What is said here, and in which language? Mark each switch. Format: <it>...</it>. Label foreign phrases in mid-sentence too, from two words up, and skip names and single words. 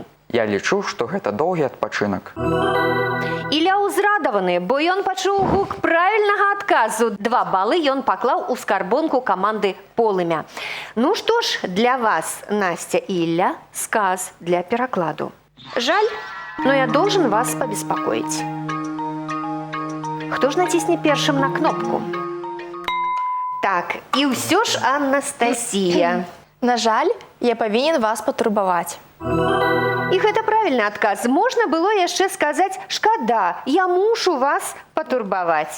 <be>Я лічу, што гэта доўгі адпачынак. Ілля ўзрадаваны, бо ён пачуў гук правільнага адказу. 2 балы ён паклаў у скарбонку каманды Полымя. Ну што ж, для вас, Настя і Ілля, сказ для перакладу.</be> <ru>Жаль, но я должен вас побеспокоить.</ru> <be>Хто ж націсне першым на кнопку? Так, і ўсё ж Анастасія. На жаль, я павінен вас патурбаваць. І гэта правільны адказ. Можна было яшчэ сказаць «шкада, я мушу вас патурбаваць».</be>